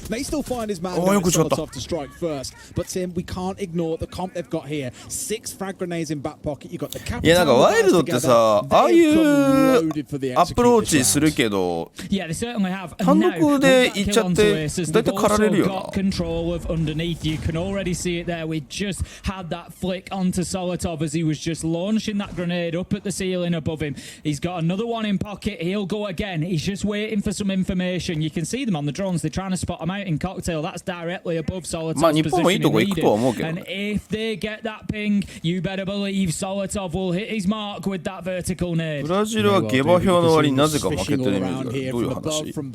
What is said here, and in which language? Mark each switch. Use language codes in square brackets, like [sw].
[en] May still find his man Solotov to strike first, but Tim, we can't ignore the comp they've got here. 6 frag grenades in back pocket. You got the Cafe. [ja] いやなんかワイルドってさ、ああいうアプローチするけど、単独で行っちゃってだいたい狩られるよな。 [en] Control of underneath. You can already see it there. We just had that flick onto Solotov as he was just launching that grenade up at the ceiling above him. He's got another one in pocket. He'll go again. He's just waiting for some information. You can see them on the drones. They're trying to spot him out in cocktail. That's directly above Solotov's position in leading. And if they get that ping, you better believe Solotov will hit his mark with that vertical nade. [ja] ブラジルは下馬評の割になぜか負けてるイメージがどういう話？